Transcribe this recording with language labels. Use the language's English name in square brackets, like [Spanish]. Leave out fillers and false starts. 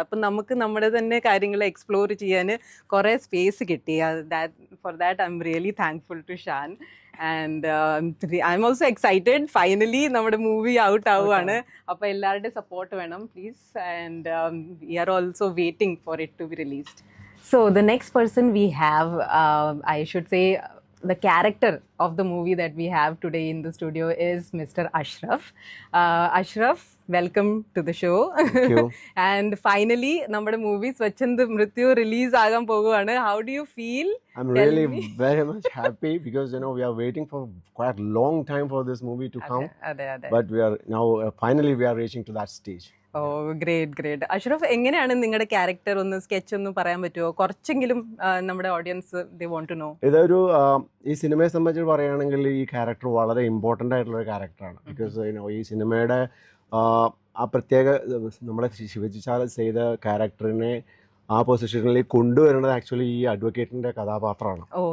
[Malayalam] അപ്പം നമുക്ക് നമ്മുടെ തന്നെ കാര്യങ്ങൾ എക്സ്പ്ലോർ ചെയ്യാൻ കുറേ സ്പേസ് കിട്ടി. [English] For that I'm really thankful to Shan. And I'm also excited. [Malayalam] Finally നമ്മുടെ മൂവി ഔട്ട് ആവുകയാണ്. അപ്പോൾ എല്ലാവരുടെയും സപ്പോർട്ട് വേണം please. [English] And we are also waiting for it to be released. So the next person we have, I should say, the character of the movie that we have today in the studio is Mr. Ashraf. Ashraf, welcome to the show. Thank you. [Malayalam] And finally, നമ്മുടെ movie Swachhandha Mrityu release ആകാൻ പോകുകയാണ്. [English] How do you feel? I'm really very much happy because we are waiting for quite a long time for this movie to come. [Malayalam] അതെ അതെ. [English] But we are now finally we are reaching to that stage. Oh great. [Malayalam] Ashraf, എങ്ങനെയാണ് നിങ്ങളുടെ character ഒന്ന് sketch ഒന്ന് പറയാൻ പറ്റുമോ? കുറച്ചെങ്കിലും നമ്മുടെ audience they want to know. ഇതൊരു ഈ സിനിമയെ സംബന്ധിച്ച് പറയുകയാണെങ്കിൽ ഈ ക്യാരക്ടർ വളരെ ഇമ്പോർട്ടൻ്റ് ആയിട്ടുള്ള ഒരു ക്യാരക്ടറാണ്. ബിക്കോസ് ഈ സിനിമയുടെ ആ പ്രത്യേക നമ്മുടെ ശിവജി സാർ ചെയ്ത ക്യാരക്ടറിനെ ആ പൊസിഷനിലേക്ക് കൊണ്ടുവരുന്നത് ആക്ച്വലി ഈ അഡ്വക്കേറ്റിന്റെ കഥാപാത്രമാണ്.